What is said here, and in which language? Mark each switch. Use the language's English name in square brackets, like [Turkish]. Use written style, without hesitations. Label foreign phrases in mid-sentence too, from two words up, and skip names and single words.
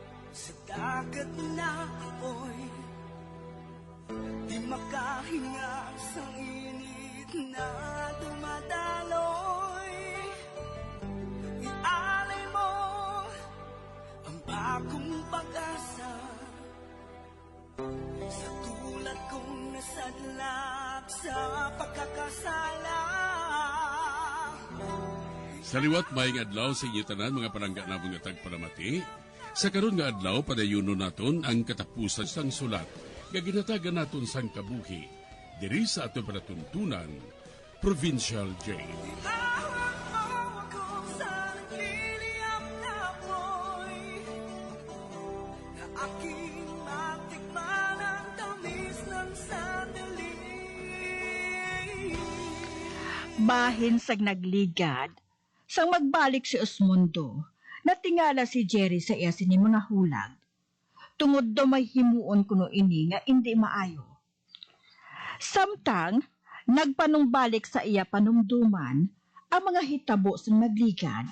[Filipino] Sa dagat na apoy, di makahinga sa init na dumadaloy. Ialay mo ang bagong pag-asa sa tulad kong nasadlak sa pagkakasala. [Hiligaynon] Sa liwat maing adlaw sa inyo tanan mga palangga na mga tagparamati, sa karon nga adlaw padayuno naton ang katapusan sang sulat nga ginatagan naton sang kabuhi diri sa aton panatuntunan Provincial Jail. [Filipino] Ihawak mo ako sa nagliliyap na apoy, na aking matikman ang tamis ng sandali. [Hiligaynon] Bahin sag nagligad, sang magbalik si Osmundo, natingala si Jerry sa iya sini mga hulag. Tungod do may himuon kuno ini nga hindi maayo. Samtang, nagpanumbalik sa iya panumduman ang mga hitabo sang nagligad.